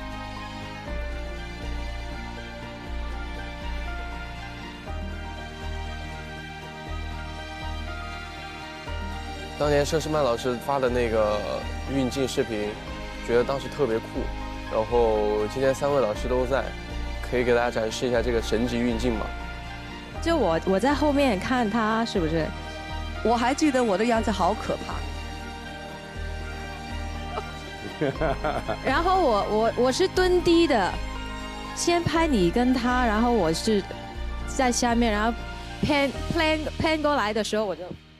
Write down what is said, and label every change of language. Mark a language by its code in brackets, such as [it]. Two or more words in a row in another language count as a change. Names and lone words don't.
[zh] 當年佘詩曼老師發的那個運鏡視頻，覺得當時特別酷。然後今天3位老師都在，可以給大家展示一下這個神級運鏡嗎？就我在後面看他，是不是？我還記得我的樣子好可怕。然後我是蹲低的，先拍你跟他，然後我是在下面，然後 pan 過來的時候我就。